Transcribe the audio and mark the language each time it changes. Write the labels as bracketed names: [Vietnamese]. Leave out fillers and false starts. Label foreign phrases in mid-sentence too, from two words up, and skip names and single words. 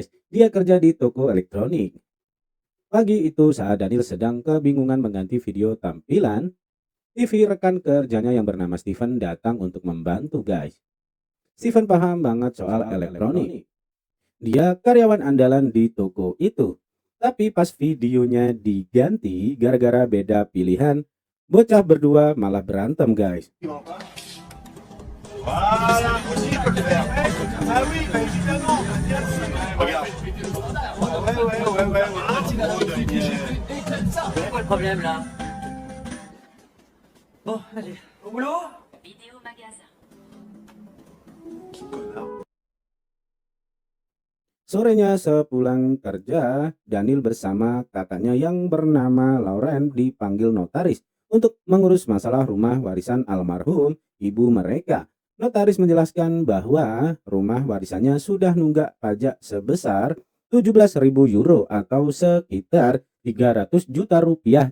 [Indonesian] Dia kerja di toko elektronik. Pagi itu saat Daniel sedang kebingungan mengganti video tampilan, TV rekan kerjanya yang bernama Steven datang untuk membantu guys. Steven paham banget soal elektronik. Dia karyawan andalan di toko itu. Tapi pas videonya diganti gara-gara beda pilihan, bocah berdua malah berantem guys. [French] Voilà, aussi il peut le faire. Ah oui, bah évidemment. Regarde. Ouais. C'est quoi le problème là? Bon, allez, au boulot? Vidéo magasin. [Indonesian] Sorenya sepulang kerja, Daniel bersama kakaknya yang bernama Lauren dipanggil notaris untuk mengurus masalah rumah warisan almarhum ibu mereka. Notaris menjelaskan bahwa rumah warisannya sudah nunggak pajak sebesar 17.000 euro atau sekitar 300 juta rupiah.